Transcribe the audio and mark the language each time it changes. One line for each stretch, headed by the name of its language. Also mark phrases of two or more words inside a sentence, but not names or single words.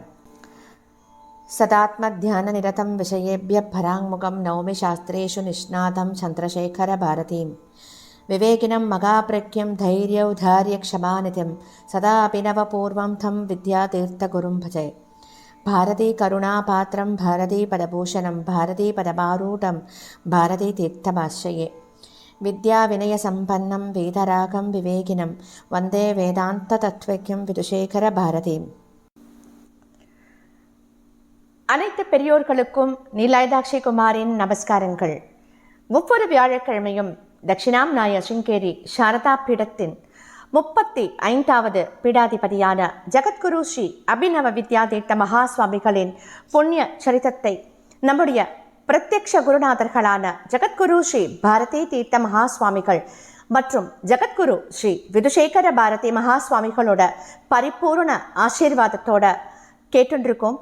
Sanskrit: सदात्मध्याननिरतं विषयेभ्यः पराङ्मुखं नौमि शास्त्रेषु निष्णातं चन्द्रशेखरभारतीं विवेकिनं मगाप्रज्ञं धैर्यौधार्यक्षमानिधिं सदा अभिनवपूर्वं तं विद्यातीर्थगुरुं भजे। भारतीकरुणापात्रं भारतीपदभूषणं भारतीपदमारूढं भारतीतीर्थमाश्रये। विद्याविनयसम्पन्नं वेदरागं विवेकिनं वन्दे वेदान्ततत्त्वज्ञं विदुशेखरभारतीम्।
Tamil: அனைத்து பெரியோர்களுக்கும் நீலாயதாட்சி குமாரின் நமஸ்காரங்கள். ஒவ்வொரு வியாழக்கிழமையும் தட்சிணாம்நாய சிங்கேரி சாரதா பீடத்தின் 35வது பீடாதிபதியான ஜகத்குரு ஸ்ரீ அபிநவ வித்யாதீர்த்த மகா சுவாமிகளின் புண்ணிய சரித்திரத்தை நம்முடைய பிரத்யக்ஷ குருநாதர்களான ஜகத்குரு ஸ்ரீ பாரதி தீர்த்த மகா சுவாமிகள் மற்றும் ஜகத்குரு ஸ்ரீ விதுசேகர பாரதி மகா சுவாமிகளோட பரிபூர்ண ஆசீர்வாதத்தோட கேட்டுருக்கோம்.